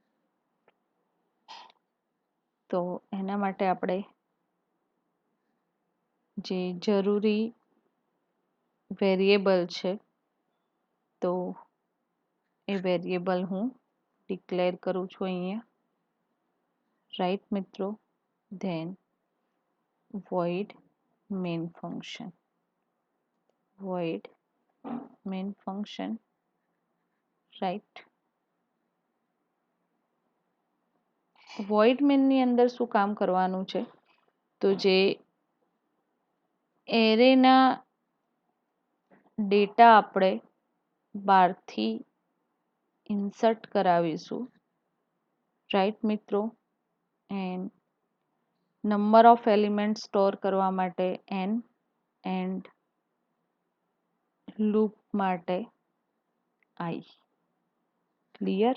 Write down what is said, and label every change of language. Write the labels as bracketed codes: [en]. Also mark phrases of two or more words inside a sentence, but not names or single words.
[gu] તો એના માટે આપણે જે જરૂરી વેરિયેબલ છે તો એ વેરિયેબલ હું ડિક્લેર કરું છું અહીંયા, રાઈટ મિત્રો. [en] Then void main function, void main function, right. void main [gu] ની અંદર શું કામ કરવાનું છે તો જે એરેના ડેટા આપણે બહારથી ઇન્સર્ટ કરાવીશું, રાઈટ મિત્રો. [en] and number of element store [gu] કરવા માટે n [en] and loop [gu] માટે i, ક્લિયર.